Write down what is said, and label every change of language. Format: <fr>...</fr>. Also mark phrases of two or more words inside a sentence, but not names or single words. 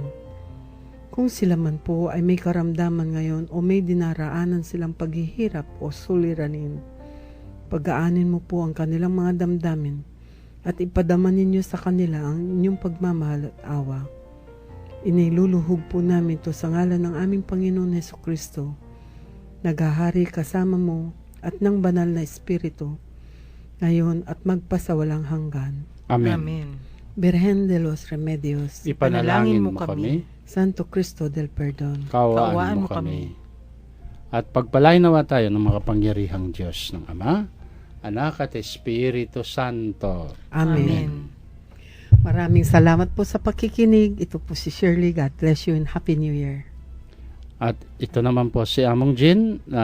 <tl>Kung sila man po ay may karamdaman ngayon o may dinaraanan silang paghihirap o suliranin, pagaanin mo po ang kanilang mga damdamin at ipadama ninyo sa kanila ang inyong pagmamahal at awa. Iniluluhog po namin ito sa ngalan ng aming Panginoon Hesukristo, naghahari kasama mo at ng banal na Espiritu, ngayon at magpasawalang hanggan. Amen. Amen. Birhen de los Remedios, Ipanalangin mo kami. Santo Cristo del Perdón, Kaawaan mo kami. At pagpalain nawa tayo ng makapangyarihang Diyos ng Ama, Anak at Espiritu Santo. Amen. Maraming salamat po sa pakikinig. Ito po si Shirley.</tl> <en>God bless you and Happy New Year.</en> <tl>At ito naman po si Among Jin.</tl>